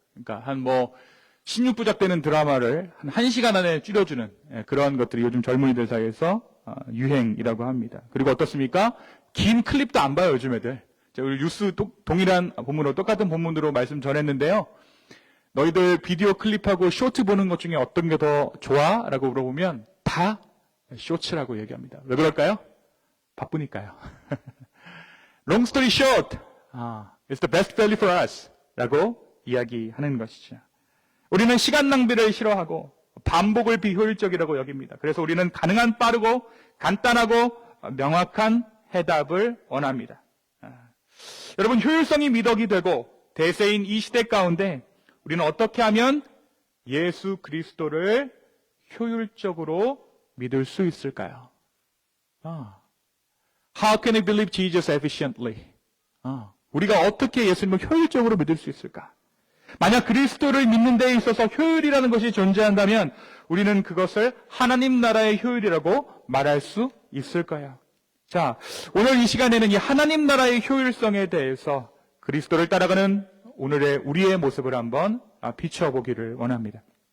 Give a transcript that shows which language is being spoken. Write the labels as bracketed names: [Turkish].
[Korean] 그러니까 한 16부작 되는 드라마를 한 1시간 안에 줄여주는 그런 것들이 요즘 젊은이들 사이에서 유행이라고 합니다. 그리고 어떻습니까? 긴 클립도 안 봐요, 요즘 애들. 우리 뉴스 동일한 본문으로 똑같은 본문으로 말씀 전했는데요. 너희들 비디오 클립하고 쇼트 보는 것 중에 어떤 게 더 좋아? 라고 물어보면 다 쇼츠라고 얘기합니다. 왜 그럴까요? 바쁘니까요. [English] Long story short, it's the best value for us [Korean] 라고 이야기하는 것이죠. 우리는 시간 낭비를 싫어하고 반복을 비효율적이라고 여깁니다. 그래서 우리는 가능한 빠르고 간단하고 명확한 해답을 원합니다. 여러분, 효율성이 미덕이 되고 대세인 이 시대 가운데 우리는 어떻게 하면 예수 그리스도를 효율적으로 믿을 수 있을까요? [English] How can we believe Jesus efficiently? [Korean] 우리가 어떻게 예수님을 효율적으로 믿을 수 있을까? 만약 그리스도를 믿는 데 있어서 효율이라는 것이 존재한다면 우리는 그것을 하나님 나라의 효율이라고 말할 수 있을 거야. 자, 오늘 이 시간에는 이 하나님 나라의 효율성에 대해서 그리스도를 따라가는 오늘의 우리의 모습을 한번 비춰보기를 원합니다.